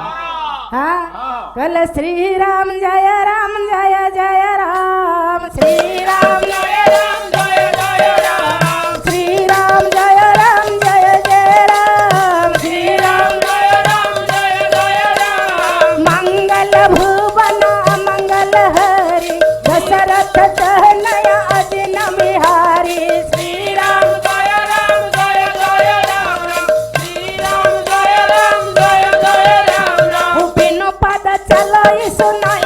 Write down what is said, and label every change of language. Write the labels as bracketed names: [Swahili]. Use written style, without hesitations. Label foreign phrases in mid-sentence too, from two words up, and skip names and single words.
[Odia] କହିଲେ ଶ୍ରୀରାମ ଜୟ ରାମ ଜୟ ଜୟ ରାମ ଶ୍ରୀରାମ ଜୟ ରାମ ଜୟ ଜୟ ରାମ ଶ୍ରୀରାମ ଜୟ ରାମ ଜୟ ଜୟ ରାମ ଶ୍ରୀରାମ ଜୟ ରାମ ଜୟ ଜୟ [Awadhi] ରାମ मंगल भुवन मंगल हरि दशरथ तनय अजिन बिहारी श्रीराम जय राम जय जय राम श्रीराम जय राम जय जय राम बिनु पद चलो सुनाई